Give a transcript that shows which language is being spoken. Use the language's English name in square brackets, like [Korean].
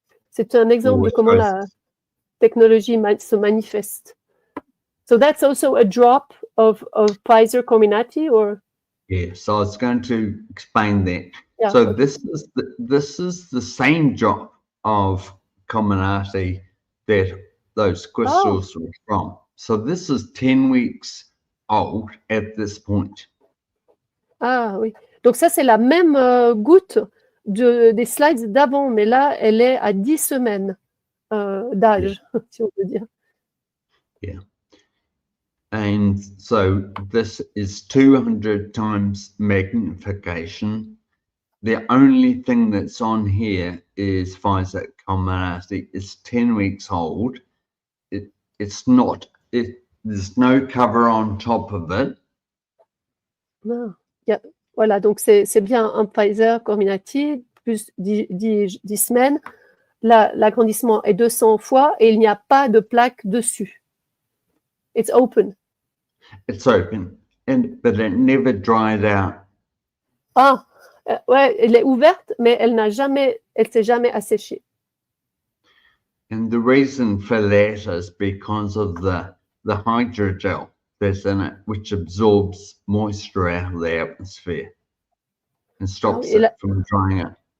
[French] C'est un exemple de comment la technologie se manifeste. [English] So that's also a drop of Pfizer Comirnaty, or? Yeah, so I was going to explain that. Yeah, so okay. this is the same drop of Comirnaty that those crystals were from. So this is 10 weeks old at this point. Ah oui. [French] Donc ça, c'est la même goutte des slides d'avant, mais là, elle est à 10 semaines d'âge, si on peut dire. [English] Yeah. And so this is 200 times magnification. The only thing that's on here is Pfizer Comirnaty. It's 10 weeks old. There's no cover on top of it. Ah, yeah. [French] Voilà, donc c'est bien un Pfizer Comirnaty plus 10 semaines. L'agrandissement est 200 fois et il n'y a pas de plaque dessus. [English] It's open. It's open, but it never dried out. [French] Ah, ouais, elle est ouverte, mais elle s'est jamais asséchée. [English] And the reason for that is because of the hydrogel that's in it, which absorbs moisture out of the atmosphere and stops it from drying out.